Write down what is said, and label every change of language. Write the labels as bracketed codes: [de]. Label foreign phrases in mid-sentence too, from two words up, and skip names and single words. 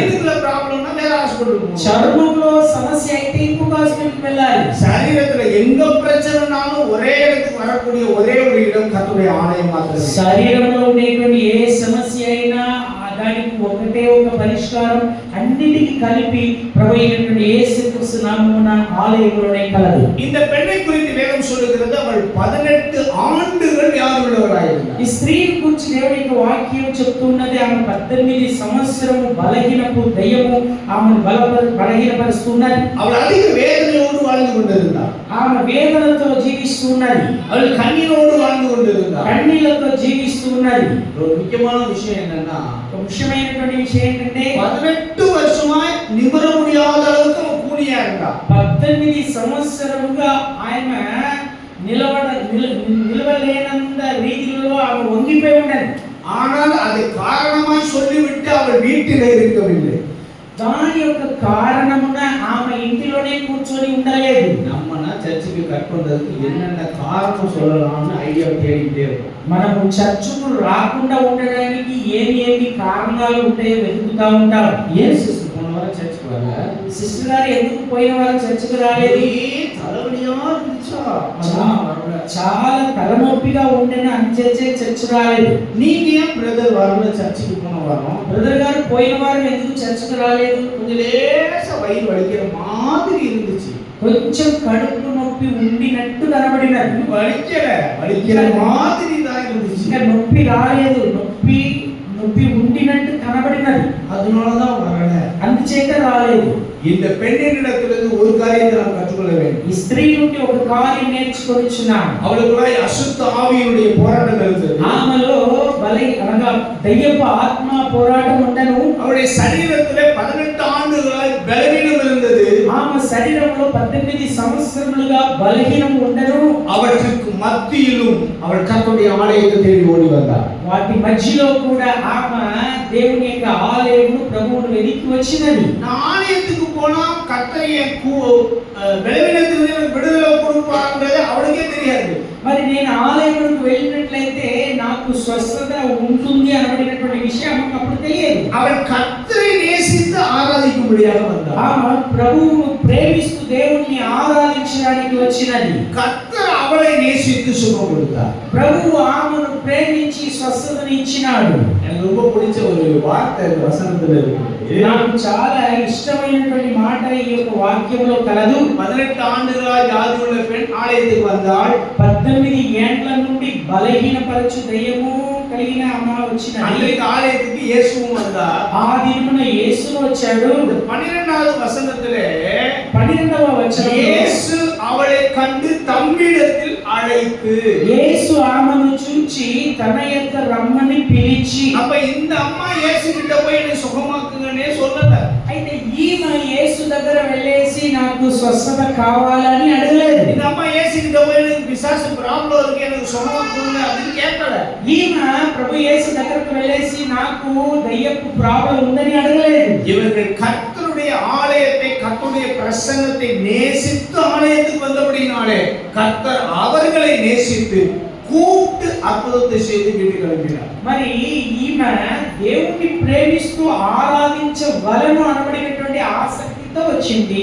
[ta] ஸ்கின்ல ப்ராப்ளம்னா வேற ஹாஸ்பிட்டல் போகணும். [te] చర్మంలో సమస్య అయితే ఇంకొక హాస్పిటల్కి వెళ్ళాలి. [ta] சரீரத்துல எங்க பிரச்சனைனாலும் ஒரே இடத்துக்கு வரக்கூடிய ஒரே ஒரு இடம் கர்த்தருடைய ஆலயம் மாத்திரமே. [te] శరీరంలో ఉండేటువంటి ఏ సమస్య అయినా దానికి ఒకటే ఒక పరిష్కారం, అన్నిటికీ కలిపి ప్రభువైనటువంటి యేసుక్రీస్తు నామమున ఆలయములోనే కలదు. [ta] இந்த பெண்ணை குறித்து வேதம் சொல்லுகிறது, அவள் 18 ஆண்டுகள் வியாதியுள்ளவளாயிருந்தாள். [te] ఈ స్త్రీని గురించి దేవుని యొక్క వాక్యం చెప్తున్నది, ఆమె 18 సంవత్సరము బలహీనపు దయ్యము ఆమెను బలహీనపరుస్తున్నది. [ta] அவள் அதிக வேதனையோடு வாழ்ந்து கொண்டிருந்தாள். [te] ఆమె వేదనతో జీవిస్తున్నది. [ta] அவள் கண்ணீரோடு வாழ்ந்து கொண்டிருந்தாள். [te] కన్నీళ్లతో జీవిస్తున్నది. [ta] ஒரு முக்கியமான விஷயம் என்னன்னா, [te] ఒక ముఖ్యమైనటువంటి విషయం ఏంటంటే [ta] 18 வருஷமா நிமிர முடியாத அளவுக்கு அவள் கூனியா இருந்தா. [te] 18 సంవత్సరముగా ఆమె నిలవలేనంత రీతిలో ఆమె వంగిపోయి ఉన్నది. [ta] ஆனால் அதை காரணமாய் சொல்லிவிட்டு அவள் வீட்டிலே இருக்கவில்லை. [te] దాని యొక్క కారణమున ఆమె ఇంటిలోనే కూర్చొని ఉండలేదు. [ta] நம்மனா சர்ச்சுக்கு கட் பண்றதுக்கு என்னென்ன காரணம் சொல்லலாம்னு ஐடியா தேடிட்டே இருக்கோம். [te] మనము చర్చుకు రాకుండా ఉండడానికి ఏమి కారణాలు ఉంటాయో వెతుకుతా ఉంటాం. [ta] ஏன் சிஸ்டர் போன வாரம் சர்ச்சுக்கு வரல? [te] సిస్టర్ గారు ఎందుకు పోయిన వారం చర్చికి రాలేదు? [ta] தலைவலியா இருந்துச்சா? [te] చాలా తలనొప్పిగా ఉండేనా అంచేచే చర్చ్ రాలేదు. [ta] நீங்க ஏன் பிரதர் வரல சர்ச்சுக்கு போன வாரம்? [te] బ్రదర్ గారు పోయిన వారం ఎందుకు చర్చికి రాలేదు? [ta] கொஞ்சம் லேசா வயிறு வலிக்கிற மாதிரி இருந்துச்சு. [te] కొంచెం కడుపు నొప్పి ఉండినట్టు కనబడినది. [ta] வலிக்கிற மாதிரி தான் இருந்துச்சு. [te] ఇంకా నొప్పి రాలేదు, నొప్పి ఉండినట్టు కనబడినది. [ta] அதனாலதான் வரல. [te] అందుచేత రాలేదు. [ta] இந்த பெண்ணிடத்திலிருந்து ஒரு காரியத்தை நாம் கற்றுக்கொள்ள வேண்டும். [te] ఈ స్త్రీ నుండి ఒక కార్యం నేర్చుకొనిచున్నాం. [ta] அவளுக்குள்ள அசுத்த ஆவியினுடைய போராட்டம் இருந்தது. [te] ఆమెలో అనగా దయ్యపు ఆత్మ పోరాటం ఉండను. [ta] அவளுடைய சரீரத்திலே 18 ஆண்டுகளாய் பலவீனம் இருந்தது. [te] ఆమె శరీరంలో 18 సంవత్సరములుగా బలహీనం ఉండను. [ta] அவற்றுக்கு மத்தியிலும் அவள் கர்த்தருடைய ஆலயத்தை தேடி ஓடி வந்தாள். [te] వాటి మధ్యలో కూడా ఆమె దేవుని యొక్క ఆలయమును ప్రభువును వెతికి వచ్చినది. [ta] நான் ஆலயத்துக்கு போனா கர்த்தரைய பலவீனத்திலிருந்து எனக்கு விடுதலை கொடுப்பாங்கறது அவளுக்கே தெரியாது. [te] మరి నేను ఆలయమునకు వెళ్ళినట్లయితే నాకు స్వస్థత ఉంటుంది అనబడినటువంటి విషయం ఆమెకు అప్పుడు తెలియదు. [ta] அவள் கர்த்தரை நேசித்து ஆராதிக்கும்படியாக வந்தாள். [te] ఆమె ప్రభువును ప్రేమిస్తూ దేవుణ్ణి ఆరాధించడానికి వచ్చినది. [ta] கர்த்தர் அவளை நேசித்து சுகம் கொடுத்தார். [te] ప్రభువు ఆమెను ప్రేమించి స్వస్థతని ఇచ్చినాడు. [ta] எனக்கு ரொம்ப பிடிச்ச ஒரு வார்த்தை இந்த வசனத்துல இருக்கு. [te] నాకు చాలా ఇష్టమైనటువంటి మాట ఈ యొక్క వాక్యంలో కలదు. [ta] 18 ஆண்டுகளாய் வியாதியுள்ள பெண் ஆலயத்துக்கு வந்தாள். [te] 18 ఏండ్ల నుండి బలహీనపరచు దయ్యము కలిగిన అమ్మ వచ్చినది. [ta] அன்றைக்கு ஆலயத்துக்கு இயேசுவும் வந்தார். [te] ఆ దినమున యేసును వచ్చాడు. [ta] 12வது வசனத்திலே [te] 12వ వచనంలో [ta] இயேசு அவளை கண்டு தம்மிடத்தில் அழைத்து, [te] యేసు ఆమెను చూచి తన యొక్క రమ్మని పిలిచి, [ta] அப்ப இந்த அம்மா இயேசு கிட்ட போய் என்னை சுகமாக்குங்கன்னே சொல்லல. [te] అయితే ఈమె యేసు దగ్గర వెళ్ళేసి నాకు స్వస్థత కావాలని అడగలేదు. [ta] இந்த அம்மா இயேசு கிட்ட போய் எனக்கு பிசாசு ப்ராப்ளம் இருக்கு, எனக்கு சுகமாக்குங்க அப்படின்னு கேட்கல. [te] ఈమె ప్రభు యేసు దగ్గరకు వెళ్ళేసి నాకు దయ్యపు ప్రాబ్లం ఉందని అడగలేదు. [ta] இவர்கள் கர்த்தருடைய ஆலயத்தை, கர்த்தருடைய பிரசன்னத்தை நேசித்து ஆலயத்துக்கு வந்தபடினாலே கர்த்தர் அவர்களை நேசித்து கூப்பிட்டு அற்புதத்தை செய்து வீட்டுக்கு அனுப்பினார். [te] మరి ఈమె దేవుణ్ణి ప్రేమిస్తూ ఆరాధించవలను అనబడినటువంటి ఆసక్తితో వచ్చింది.